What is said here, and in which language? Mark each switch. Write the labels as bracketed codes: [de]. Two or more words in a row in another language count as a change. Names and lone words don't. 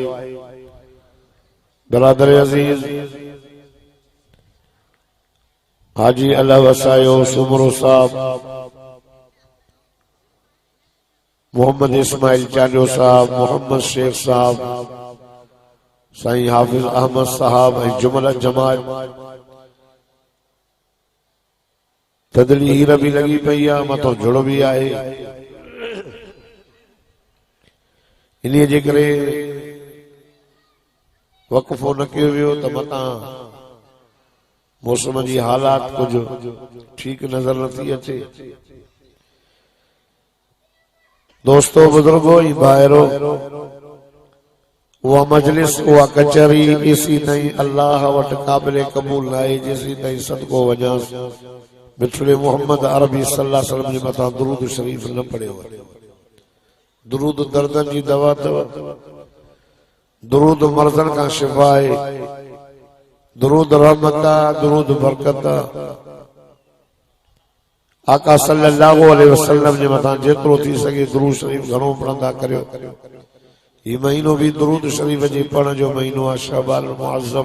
[sd] बरादर अजीज हाजी अल्लाह वसायो सुमरो साहब, मोहम्मद इस्माइल चांडियो साहब, मोहम्मद शेख साहब, साईं हाफिज अहमद साहब ऐं जुमला जमात तदली हीर भी लगी पई आहे, मथो जुड़ो भी आहे। इन्हीअ जे करे वक़फ़ो न कयो वियो त मतां मौसम जी हालात कुछ ठीक नजर नथी अचे। दोस्तों बुजुर्गो ई भाइरो, उहा मजलिस उहा कचहरी इसी ताईं अल्लाह वट क़ाबिल क़बूल न आहे जेसी ताईं सदको वञास मिठड़े मोहम्मद अरबी [ar] صلى الله عليه وسلم [sd] जे मथां दुरूद शरीफ न पढ़ियो। दुरूद दर्दन जी दवा अथव, [ur] درود مردن کا شفا ہے, [sd] दुरूद रहमत आहे, दुरूद बरकत आहे। आका [ar] صلى الله عليه وسلم [sd] जे मथां जेतिरो थी सके दुरूद शरीफ घणो पढ़ंदा करियो। ये महीनो भी दुरूद शरीफ जे पढ़ण जो महीनो आहे, शाबान मुअज़्ज़म।